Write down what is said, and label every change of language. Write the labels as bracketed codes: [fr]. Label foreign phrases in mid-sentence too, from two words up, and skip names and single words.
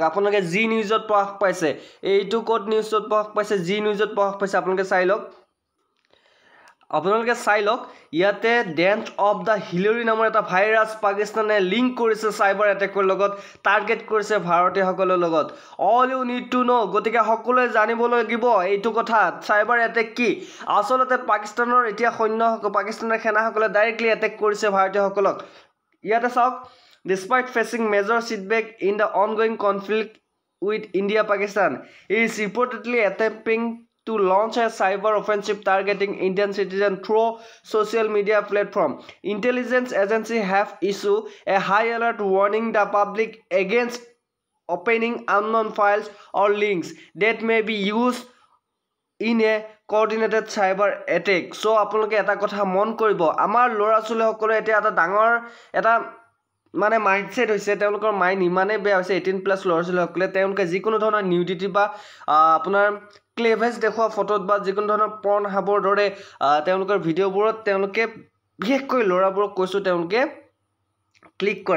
[as] আপোনালোকে জি নিউজত প্ৰকাশ পাইছে, এইটো ক'ত নিউজত প্ৰকাশ পাইছে, জি নিউজত প্ৰকাশ পাইছে। আপোনালোকে চাই লওক ইয়াতে ডেন্স অফ দ্য হিলাৰী নামৰ এটা ভাইৰাছ পাকিস্তানে লিংক কৰিছে [en] cyber attack [as] লগত, টাৰ্গেট কৰিছে ভাৰতীয়সকলৰ লগত। [en] all you need to know', [as] গতিকে সকলোৱে জানিব লাগিব এইটো কথা [en] cyber attack [as] কি। আচলতে পাকিস্তানৰ এতিয়া পাকিস্তানৰ সেনাসকলে ডাইৰেক্টলি এটেক কৰিছে ভাৰতীয়সকলক। ইয়াতে চাওক, [en] despite facing major setback in the ongoing conflict with India, Pakistan is reportedly attempting to launch a cyber offensive targeting Indian citizens through social media platform. Intelligence agencies have issued a high alert warning the public against opening unknown files or links that may be used in a coordinated cyber attack. [as] So আপোনালোকে এটা কথা মন কৰিব, আমাৰ ল'ৰা ছোৱালীসকলে এতিয়া এটা ডাঙৰ এটা মাইণ্ডছেট হৈছে, তেওঁলোকৰ মাইণ্ড ইমানেই বেয়া হৈছে 18+ ল'ৰা ছোৱালীসকলে, তেওঁলোকে যিকোনো ধৰণৰ নিউডিটি বা আপোনাৰ ক্লেভেজ দেখুওৱা ফটোত বা যিকোনো ধৰণৰ পৰ্ণ হাবৰ দৰে তেওঁলোকৰ ভিডিঅ'বোৰত তেওঁলোকে বিশেষকৈ ল'ৰাবোৰক কৈছোঁ তেওঁলোকে ক্লিক কৰে।